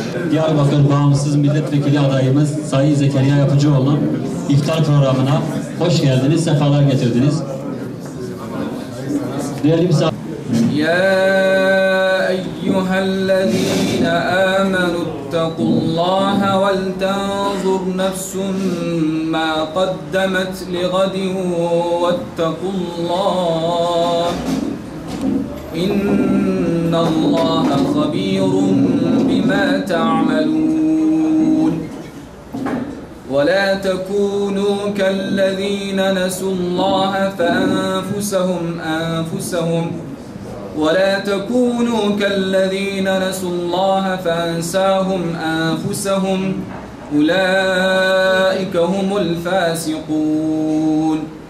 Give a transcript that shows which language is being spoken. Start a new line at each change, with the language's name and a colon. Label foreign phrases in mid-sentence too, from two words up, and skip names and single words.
Turkish: Diyarbakır Bağımsız Milletvekili adayımız Sayın Zekeriya Yapıcıoğlu'nun iftar programına hoş geldiniz, sefalar getirdiniz. Değerli misafirler.
Arabic: يا أيها الذين آمنوا اتقوا الله ولتنظر نفس ما قدمت لغد واتقوا الله. إن الله خبير بما تعملون. وَلَا تَكُونُوا كَالَّذ۪ينَ نَسُوا اللّٰهَ فَأَنفُسَهُمْ أَنفُسَهُمْ أُولَٰئِكَ هُمُ الْفَاسِقُونَ